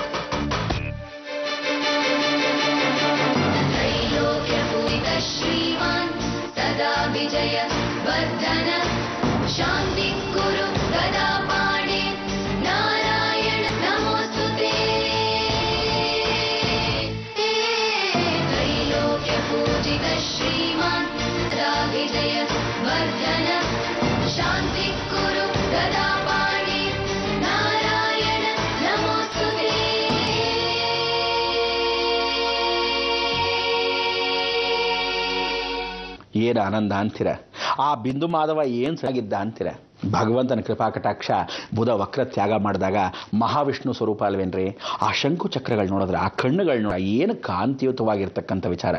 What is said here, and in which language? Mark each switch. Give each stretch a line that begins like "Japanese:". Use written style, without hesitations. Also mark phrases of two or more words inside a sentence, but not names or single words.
Sanskrit: त्रैलोक्यपूजितः श्रीमान् सदा विजय वर्धन शान्तिं कुरु गदा पाणे नारायण नमोऽस्तुते त्रैलोक्यपूजितः श्रीमान् सदा विजय वर्धन शान्तिं कुरु गदा पाणे नारायण नमोऽस्तुते
Kannada: ಏನು ಆನಂದ ಅಂತೀರ. ಆ ಬಿಂದು ಮಾಧವ ಏನು ಸರಿಯಾಗಿದ್ದ ಅಂತೀರ. ಭಗವಂತನ ಕೃಪಾ ಕಟಾಕ್ಷ ಬುಧ ವಕ್ರ ತ್ಯಾಗ ಮಾಡಿದಾಗ ಮಹಾವಿಷ್ಣು ಸ್ವರೂಪ ಅಲ್ವೇನ್ರಿ. ಆ ಶಂಕು ಚಕ್ರಗಳು ನೋಡಿದ್ರೆ, ಆ ಕಣ್ಣುಗಳು ನೋಡ, ಏನು ಕಾಂತಿಯುತವಾಗಿರ್ತಕ್ಕಂಥ ವಿಚಾರ.